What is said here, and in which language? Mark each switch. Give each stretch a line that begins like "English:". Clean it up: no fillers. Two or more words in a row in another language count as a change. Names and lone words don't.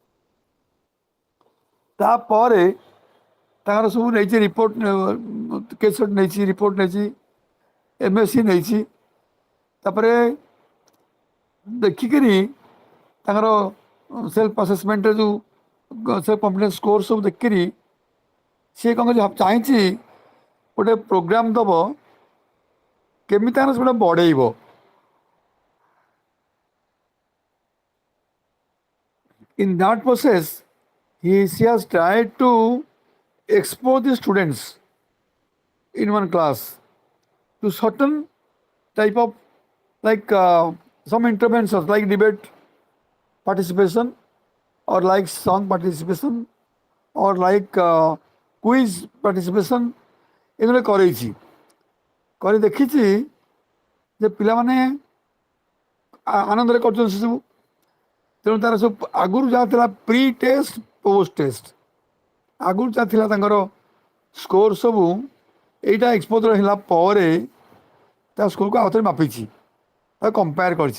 Odia: ତାପରେ ତାଙ୍କର ସବୁ ନେଇଛି ରିପୋର୍ଟ, କେସ୍ ନେଇଛି, ରିପୋର୍ଟ ନେଇଛି, MSc ନେଇଛି ତାପରେ ଦେଖିକିରି ତାଙ୍କର
English: self assessmentରେ
Odia: ଯେଉଁ
English: self confidence score
Odia: ସବୁ ଦେଖିକିରି ସିଏ କ'ଣ ଚାହିଁଛି ଗୋଟେ ପ୍ରୋଗ୍ରାମ ଦେବ କେମିତି ତାଙ୍କର ସେଟା ବଢ଼େଇବ।
English: In that process, she has tried to expose the students in one class to certain type of like some interventions like debate participation or like song participation or like quiz participation
Odia: ଏଗୁলো କରେଇଛି କରି ଦେଖିଛି ଯେ ପିଲାମାନେ ଆନନ୍ଦରେ କରୁଛନ୍ତି ସେସବୁ। ତେଣୁ ତାର ସବୁ ଆଗରୁ ଯାହା ଥିଲା
English: pre test post test
Odia: ଆଗରୁ ଯାହା ଥିଲା ତାଙ୍କର ସ୍କୋର ସବୁ ଏଇଟା ଏକ୍ସପୋଜର ହେଲା ପରେ ତା ସ୍କୋରକୁ ଆଉଥରେ ମାପିଛି ତାକୁ କମ୍ପେୟାର କରିଛି।